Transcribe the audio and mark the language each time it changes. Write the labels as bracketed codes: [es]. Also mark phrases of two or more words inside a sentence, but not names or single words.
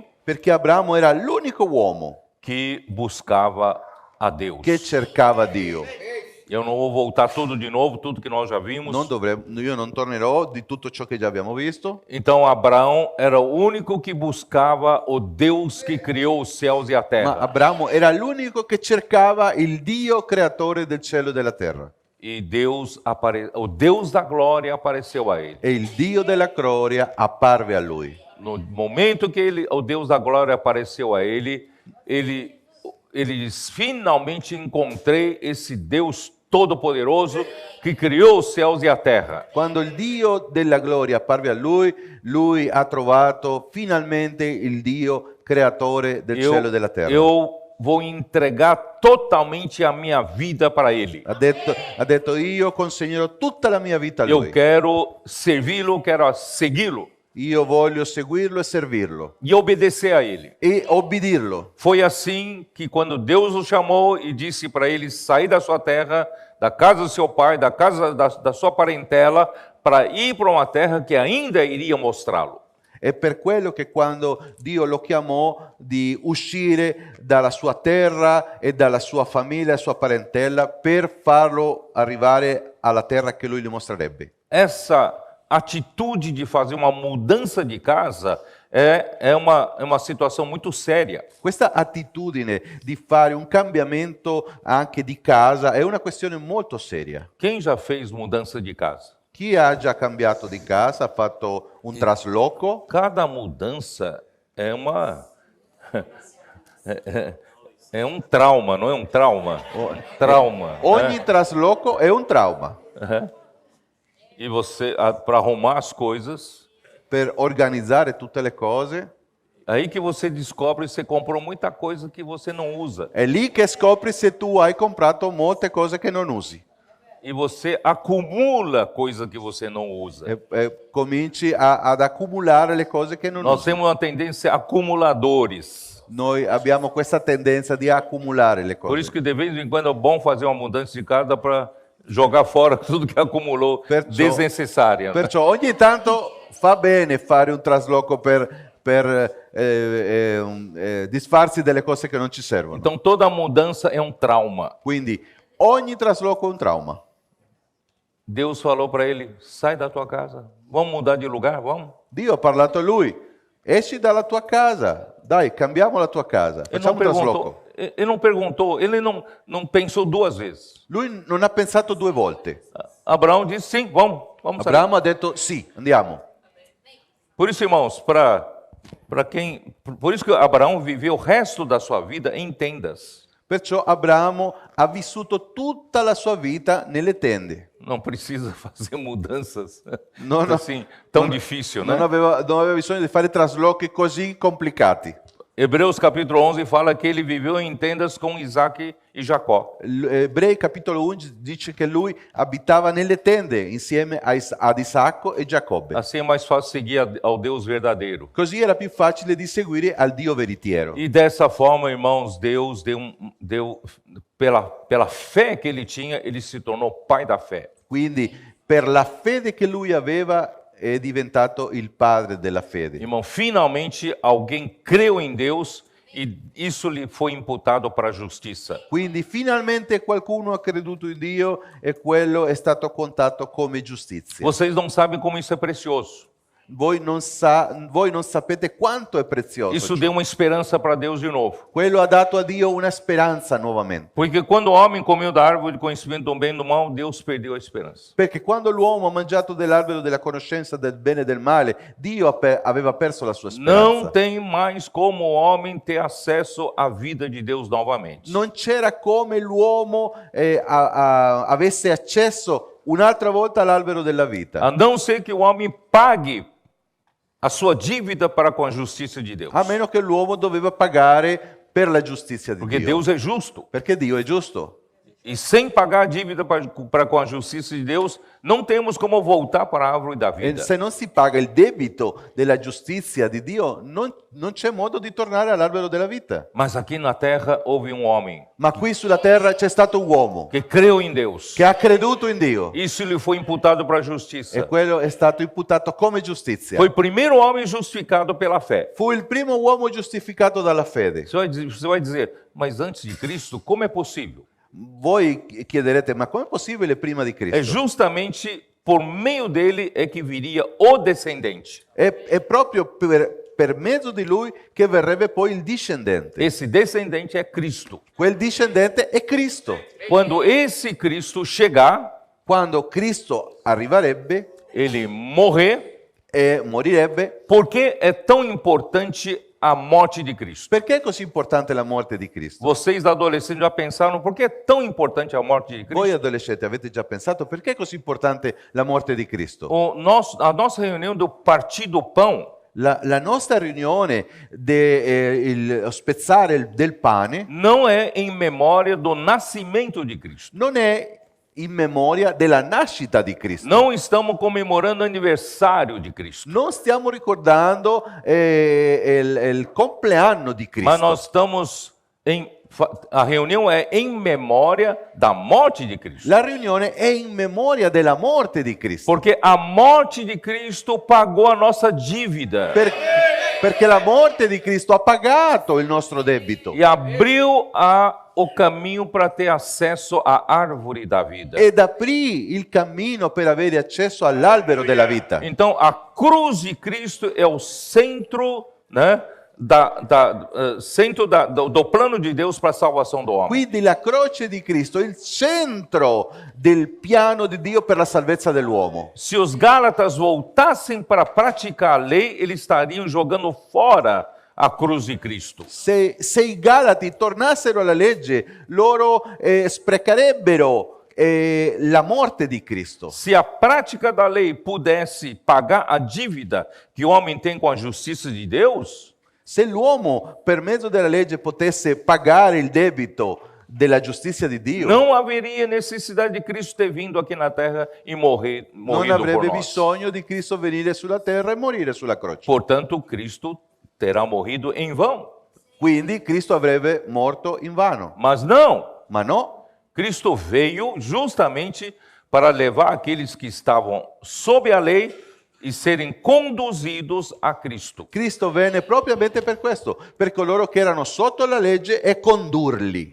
[it] perché Abramo era l'unico uomo [pt] que buscava a Deus. [it] che cercava Dio. [pt] Eu não vou voltar tudo de novo, tudo que nós já vimos. [it] Io non tornerò di tutto ciò che già abbiamo visto. [pt] Então Abraão era o único que buscava o Deus que criou os céus e a [it] Ma [pt] terra. [it] Abramo era l'unico che cercava il Dio creatore del cielo e della terra. [pt] E o Deus da glória apareceu a ele. [it] E il Dio della gloria apparve a lui. [pt] No momento que o Deus da glória apareceu a ele, ele diz: finalmente encontrei esse Deus todo-poderoso que criou os céus e a terra. [it] Quando il Dio della gloria apparve a lui, lui ha trovato finalmente il Dio creatore del cielo e della terra. [pt] Eu vou entregar totalmente a minha vida para ele. [it] Ha detto io consegnerò tutta la mia vita a [pt] Eu [it] lui. [pt] quero servi-lo, quero segui-lo [it] Io voglio seguirlo e servirlo [pt] e obedecer a ele. [it] e obbedirlo. [pt] Foi assim que quando Deus o chamou e disse para ele sair da sua terra, da casa do seu pai, da casa da sua parentela, para ir para uma terra que ainda iria mostrá-lo. [it] È per quello che quando Dio lo chiamò di uscire dalla sua terra e dalla sua famiglia, sua parentela, per farlo arrivare alla terra che lui gli mostrerebbe. [pt] Essa atitude de fazer uma mudança de casa é uma situação muito séria. [it] Questa attitudine di fare un cambiamento anche di casa è una questione molto seria. [pt] Quem já fez mudança de casa? [it] Chi ha già cambiato di casa, ha fatto un trasloco, [pt] Cada mudança é é um trauma, não é um trauma? [it] Trauma. ogni trasloco è un trauma. [pt] E você, para arrumar as coisas, [it] Per organizzare tutte le cose, [pt] aí que você descobre que você comprou muita coisa que você não usa. [it] è lì che scopri se tu hai comprato molte cose che non usi. [pt] e você acumula coisa que você não usa. [it] cominci ad accumulare le cose che non [pt] Nós [it] usi. [pt] temos uma tendência acumuladores. [it] Noi abbiamo questa tendenza di accumulare le [pt] Por isso [it] cose. [pt] que de vez em quando é bom fazer uma mudança de casa para jogar fora tudo que acumulou [it] Perciò- [pt] desnecessária. [it] Perciò ogni tanto fa bene fare un trasloco per disfarsi delle cose che non ci servono. [pt] Então toda mudança é um trauma. [it] Quindi ogni trasloco è un trauma. [pt] Deus falou para ele: sai da tua casa, vamos mudar de lugar, vamos. [it] Dio ha parlato a lui, esci dalla tua casa, dai, cambiamo la tua casa, [pt] Ele não [it] facciamo un trasloco. [pt] perguntou, ele não perguntou, ele não pensou duas vezes. [it] Lui non ha pensato due volte. [pt] Abraão disse: sim, vamos sair. [it] Abramo ha detto sì, andiamo. [pt] Por isso, irmãos, por isso que Abraão viveu o resto da sua vida em tendas. [it] Perciò Abramo ha vissuto tutta la sua vita nelle tende. [pt] Não precisa fazer mudanças [it] No, no. [pt] assim tão difícil, né? [it] Non aveva bisogno di fare traslochi così complicati. [pt] Hebreus capítulo 11 fala que ele viveu em tendas com Isaac e Jacó. [it] Ebrei capitolo 11 dice che lui abitava nelle tende insieme ad Isacco e Giacobbe. [pt] Assim é mais fácil seguir ao Deus verdadeiro. [it] Così era più facile di seguire al Dio veritiero. [pt] E dessa forma, irmãos, Deus pela fé que ele tinha, ele se tornou pai da fé. [it] Quindi per la fede che lui aveva è diventato il padre della fede. [pt] Irmão, finalmente alguém creu em Deus e isso lhe foi imputado para a justiça. [it] Quindi finalmente qualcuno ha creduto in Dio e quello è stato contato come giustizia. [pt] Vocês não sabem como isso é precioso. [it] Voi non sapete quanto è prezioso. [pt] Isso deu uma esperança para Deus de novo. [it] Quello ha dato a Dio una speranza nuovamente. [pt] Porque quando o homem comeu da árvore do conhecimento do bem e do mal, Deus perdeu a esperança. [it] Perché quando l'uomo ha mangiato dell'albero della conoscenza del bene e del male, Dio aveva perso la sua [pt] Não [it] speranza. [pt] tem mais como o homem ter acesso à vida de Deus novamente. [it] Non c'era come l'uomo avesse accesso un'altra volta all'albero della vita. [pt] A não ser que o homem pague a sua dívida para com a justiça de Deus. [it] A meno che l'uomo doveva pagare per la giustizia di [pt] Porque [it] Dio. [pt] Deus é justo. [it] Perché Dio è giusto. [pt] E sem pagar a dívida para com a justiça de Deus, não temos como voltar para a árvore da [it] E [pt] vida. [it] se non si paga il debito della giustizia di Dio, non c'è modo di tornare all'albero della vita. [pt] Mas aqui na terra houve um homem [it] Ma qui sulla terra c'è stato un uomo [pt] que creu em Deus. [it] che ha creduto in Dio [pt] Isso lhe foi imputado para a [it] e [pt] justiça. [it] quello è stato imputato come giustizia. [pt] Foi o primeiro homem justificado pela fé. [it] Fu il primo uomo giustificato dalla fede. [pt] Você vai dizer, mas antes de Cristo, como é possível? [it] Voi chiederete, ma com'è possibile prima di [pt] É [it] Cristo? [pt] justamente por meio dele é que viria o descendente. [it] È proprio per mezzo di lui che verrebbe poi il discendente. [pt] Esse descendente é Cristo. [it] Quel discendente è Cristo. [pt] Quando esse Cristo chegar, [it] Quando Cristo arriverebbe [pt] ele morrer, [it] e morirebbe, [pt] por que é tão importante a morte de Cristo? [it] perché è così importante la morte di Cristo? [pt] Vocês adolescentes já pensaram por que é tão importante a morte de Cristo? [it] Voi adolescenti avete già pensato perché è così importante la morte di Cristo? [pt] A nossa reunião do Partido Pão [it] La nostra riunione, lo spezzare del pane, [pt] não é em memória do nascimento de Cristo. [it] non è in memoria della nascita di Cristo. [pt] Não estamos comemorando o aniversário de Cristo, [it] Non stiamo ricordando il compleanno di Cristo, [pt] mas nós estamos a reunião é em memória da morte de Cristo. [it] la riunione è in memoria della morte di Cristo. [pt] Porque a morte de Cristo pagou a nossa dívida [it] Perché la morte di Cristo ha pagato il nostro debito [pt] e abriu o caminho para ter acesso à árvore da vida. [it] ed aprì il cammino per avere accesso all'albero della vita. [pt] Então, a cruz de Cristo é o centro, né, do plano de Deus para a salvação do homem. [it] Quindi la croce di Cristo è il centro del piano di Dio per la salvezza dell'uomo. [pt] Se os Gálatas voltassem para praticar a lei, eles estariam jogando fora a cruz di Cristo. [it] Se i Galati tornassero alla legge, loro sprecherebbero la morte di Cristo. [pt] Se a prática da lei pudesse pagar a dívida que o homem tem com a justiça de Deus, [it] Se l'uomo per mezzo della legge potesse pagare il debito della giustizia di Dio, [pt] não haveria necessidade de Cristo ter vindo aqui na terra e [it] non [pt] morrido por [it] avrebbe [pt] nós. [it] bisogno di Cristo venire sulla terra e morire sulla croce. [pt] Portanto, Cristo terá morrido em vão. [it] Quindi Cristo avrebbe morto in vano. [pt] Mas não, [it] Ma no, [pt] Cristo veio justamente para levar aqueles que estavam sob a lei e serem conduzidos a Cristo. [it] Cristo venne propriamente per questo, per coloro che erano sotto la legge e condurli.